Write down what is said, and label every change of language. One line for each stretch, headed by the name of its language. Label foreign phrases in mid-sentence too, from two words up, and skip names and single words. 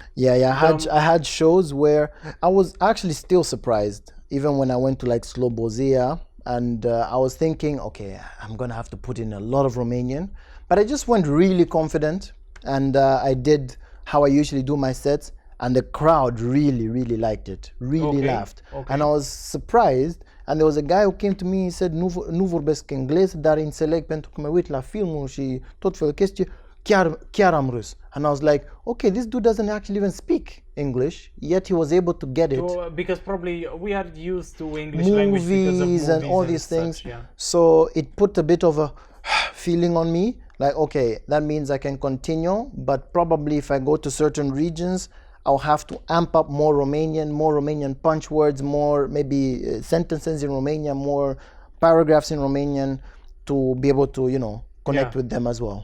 English: I had shows where I was actually still surprised, even when I went to like Slobozia, and I was thinking, okay, I'm gonna have to put in a lot of Romanian, but I just went really confident, and I did how I usually do my sets, and the crowd really liked it, laughed, and I was surprised. And there was a guy who came to me, he said,
Romanian: nu vorbesc engleză, dar înțeleg pentru că mă uit la filmul și tot felul de chestii, chiar am râs.
English: And I was like, okay, this dude doesn't actually even speak English, yet he was able to get it. Because probably we are used to English language because of movies and all these things. Such, So it put a bit of a feeling on me, like, okay, that means I can continue, but probably if I go to certain regions, I'll have to amp up more Romanian punch words, more maybe sentences in Romanian, more paragraphs in Romanian, to be able to, connect with them as well.